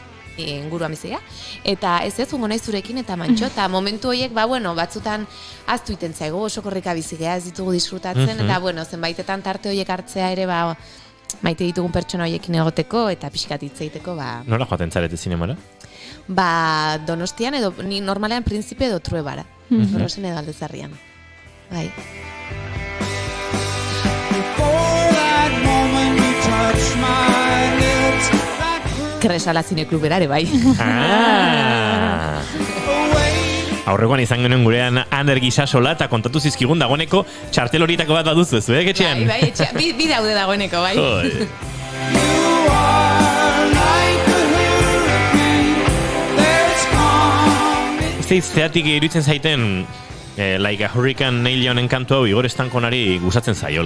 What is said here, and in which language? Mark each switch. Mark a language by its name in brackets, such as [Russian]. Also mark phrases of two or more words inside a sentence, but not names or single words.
[Basque] Inguruan bizia, eta ez ungo nahi zurekin eta mantxo, eta momentu horiek, batzutan aztu iten zaigu, oso korrika bizigea, ez ditugu disfrutatzen, eta zenbaitetan tarte horiek hartzea ere, maite ditugun pertsona horiekin egoteko, eta pixkat hitzeiteko, Nola joaten zarete zinemara? Donostian, edo, ni normalean Prinzipe edo Truebara, Rosen edo Aldezarrian, bai. [English] Before that moment you touched my lips. [Basque] Kresala zineklubera ere, bai. Aurrekoan izan genuen gurean Ander Gisasola eta kontatu zizkigun dagoeneko txartel horietako bat baduzu, ez etxean? Bai, etxean. Bi daude dagoeneko, bai. Zeatik iruditzen zaiten Like a Hurricane Neil Youngen kantu hau Igor Estankonari gustatzen zaiola.